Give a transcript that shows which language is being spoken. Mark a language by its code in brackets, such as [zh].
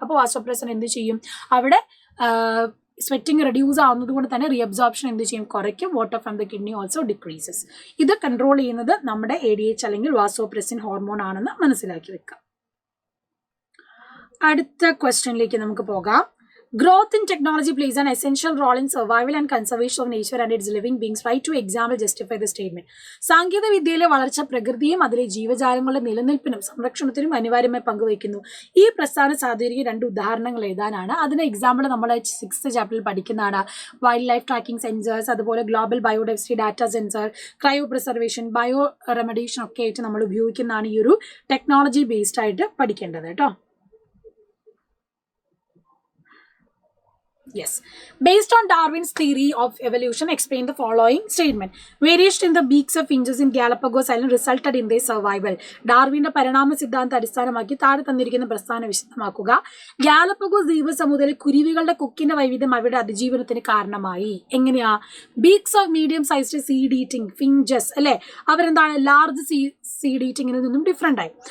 [ml] അപ്പോൾ വാസോപ്രസിൻ എന്ത് ചെയ്യും? അവിടെ സ്വെറ്റിംഗ് റെഡ്യൂസ് ആവുന്നത് കൊണ്ട് തന്നെ റീഅബ്സോർപ്ഷൻ എന്ത് ചെയ്യും? കുറയ്ക്കും. [en] Water from the kidney also decreases. [ml] ഇത് കൺട്രോൾ ചെയ്യുന്നത് നമ്മുടെ ADH അല്ലെങ്കിൽ വാസോപ്രസിൻ ഹോർമോൺ ആണെന്ന് മനസ്സിലാക്കി വെക്കാം. അടുത്ത ക്വസ്റ്റ്യനിലേക്ക് നമുക്ക് പോകാം. [en] Growth in technology plays an essential role in survival and conservation of nature and its living beings. Right to example justify the statement. [ml] സാങ്കേതിക വിദ്യയിലെ വളർച്ച പ്രകൃതിയും അതിലെ ജീവജാലങ്ങളുടെ നിലനിൽപ്പിനും സംരക്ഷണത്തിനും അനിവാര്യമായി പങ്കുവയ്ക്കുന്നു. ഈ പ്രസ്ഥാനം സാധൂകരിക്കുന്ന രണ്ട് ഉദാഹരണങ്ങൾ എഴുതാനാണ്. അതിന് എക്സാമ്പിൾ നമ്മൾ 6th ചാപ്റ്ററിൽ പഠിക്കുന്നതാണ്. വൈൽഡ് ലൈഫ് ട്രാക്കിംഗ് സെൻസേഴ്സ്, അതുപോലെ global biodiversity data sensor, cryo preservation, bio റെമഡീഷൻ ഒക്കെ ആയിട്ട് നമ്മൾ ഉപയോഗിക്കുന്നതാണ് ഈ ഒരു ടെക്നോളജി ബേസ്ഡ് ആയിട്ട് പഠിക്കേണ്ടത് കേട്ടോ. [en] Yes. Based on Darwin's theory of evolution, explain the following statement. Variation in the beaks of finches in Galapagos Island resulted in their survival. [ml] ഡാർവിന്റെ പരിണാമ സിദ്ധാന്തം അടിസ്ഥാനമാക്കി താഴെ തന്നിരിക്കുന്ന പ്രസ്ഥാനം വിശദമാക്കുക. ഗാലപ്പഗോസ് ദ്വീപസമൂഹത്തിലെ കുരുവികളുടെ കൊക്കിന്റെ വൈവിധ്യം അവയുടെ അതിജീവനത്തിന് കാരണമായി. എങ്ങനെയാ? Beaks of medium sized seed eating finches അല്ലെ, അവരെന്താണ് ലാർജ് സീഡ് ഈറ്റിംഗിൽ നിന്നും ഡിഫറെന്റ് ആയി.